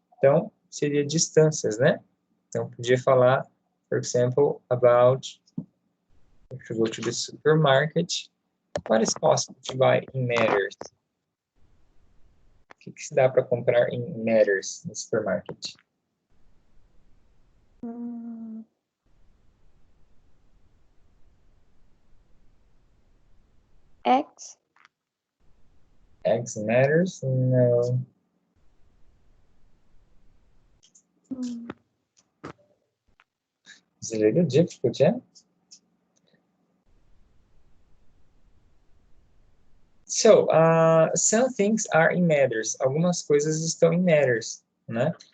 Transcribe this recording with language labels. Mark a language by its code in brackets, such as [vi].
[pt] Então, seria distâncias, né? Então, podia falar, [en] for example, about if you go to the supermarket, what is possible to buy in meters? [pt] O que se dá para comprar em meters no supermarket? X. [en] X matters? No. Is it a little difficult, yeah? So, some things are in meters. [pt] Algumas coisas estão em meters, né?